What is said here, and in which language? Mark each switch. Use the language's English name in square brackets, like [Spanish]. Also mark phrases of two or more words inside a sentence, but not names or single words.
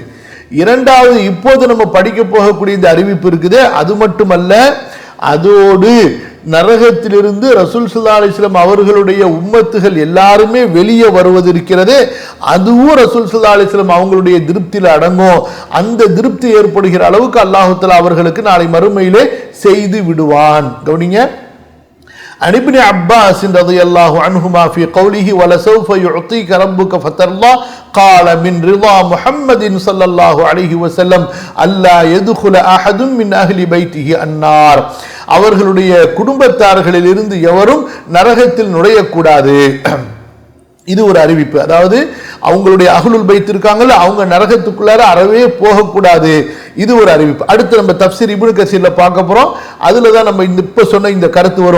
[Tamil] இரண்டாவது, இப்போது நம்ம படிக்க போகக்கூடிய இந்த அறிவிப்பு இருக்குது, அது மட்டுமல்ல, அதோடு நரகத்திலிருந்து ரசூல் [Arabic] صلى الله عليه وسلم [Tamil] அவர்களுடைய உம்மத்துகள் எல்லாருமே வெளியே வருவது இருக்கிறது, அதுவும் ரசூல் [Arabic] صلى الله عليه وسلم [Tamil] அவங்களுடைய திருப்தியில் அடங்கும். அந்த திருப்தி ஏற்படுகிற அளவுக்கு [Arabic] الله تعالى [Tamil] அவர்களுக்கு நாளை மறுமையிலே செய்து விடுவான். கவனிங்க, [Arabic] عن ابن عباس رضي الله عنهما في قوله ولسوف يعطيك ربك فترضى قال من رضا محمد صلى الله عليه وسلم ألا يدخل أحد من أهل بيته النار. [Tamil] அவர்களுடைய குடும்பத்தார்களில் இருந்து எவரும் நரகத்தில் நுழையக்கூடாது. இது ஒரு அறிவிப்பு. அதாவது அவங்களுடைய [Arabic] أهل البيت [Tamil] இருக்காங்கல்ல, அவங்க நரகத்துக்குள்ளார அறவே போகக்கூடாது. இது ஒரு அறிவிப்பு. அடுத்து நம்ம தஃப்சீர் இப்னு கஸீர்ல பார்க்க போறோம். அதுல தான் நம்ம இப்ப சொன்ன இந்த கருத்து வரும்.